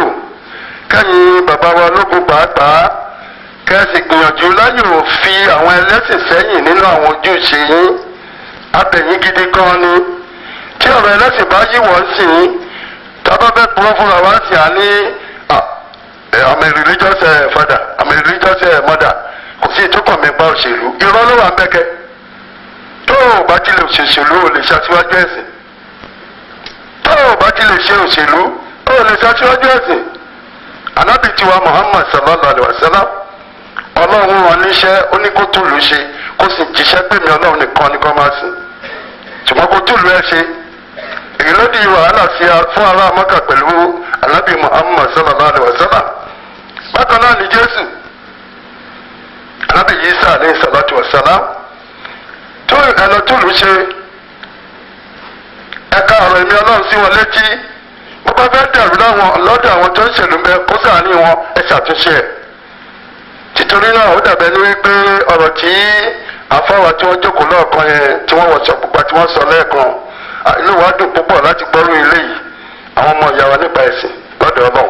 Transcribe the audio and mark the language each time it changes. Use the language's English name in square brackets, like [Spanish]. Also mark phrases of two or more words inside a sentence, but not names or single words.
[Yoruba] Kẹ́yìn bàbá wa lógun pàápàá, kẹ́sì gbìyànjú láyò fi àwọn ẹlẹ́sìn sẹ́yìn nínú àwọn ojúṣe yín. Abẹ̀yìn gidi gan ni. Tí ọ̀rọ̀ ẹlẹ́sìn bá yíwọ́ sí i, tábà fẹ́ purọ́ fúnra wá sí à ní [English] I'm a religious father, I'm a religious mother. [Yoruba] Kò sí ìtúkọ̀ mi pa òṣèlú. Irọ́ ló wà ń bẹ́kẹ́. Tó o bá ti lè ṣòṣèlú, o lè ṣaṣíwájú ẹ̀sìn. Tó o bá ti lè ṣe òṣèlú, o lè ṣaṣíwájú ẹ̀sìn. Ànábì tiwa [Arabic] Muhammad صلى الله عليه وسلم. [Yoruba] Ọlọ́run wọn níṣẹ́ ó ní kó tún lù ú ṣe kó sì jíṣẹ́ pé mi Ọlọ́run nìkan ni kó máa sìn. Ṣùgbọ́n kó tún lù ẹ́ ṣe. Èyí ló di wàhálà sí fún ará Mákà pẹ̀lú Ànábì Muhammad [Arabic] صلى الله عليه وسلم. [Yoruba] Bákan náà ni Jésù. Ànábì Ìsá [Arabic] عليه الصلاة والسلام. [Yoruba] Tó ẹ̀lọ́ tún lù ú ṣe. Ẹ̀ka ọ̀rọ̀ èmi Ọlọ́run sí wọn létí. Bó bá fẹ́ dàrú lọ́dọ̀ àwọn tó ń ṣèlú bẹ kó sàánì wọn ẹ ṣàtúnṣe ẹ̀. Títorí náà ó dàbẹ̀ ní wípé ọ̀rọ̀ tí àfáwà tí wọ́n jókòó lọ́ọ̀kan yẹn tí wọ́n wọ̀ṣọ̀ pupa tí wọ́n sọ lẹ́ẹ̀kan inú wa dùn púpọ̀ láti gbọ́rú ilé yìí àwọn ọmọ ìyá wa nípa ẹ̀sìn lọ́dọ̀ Ọlọ́run.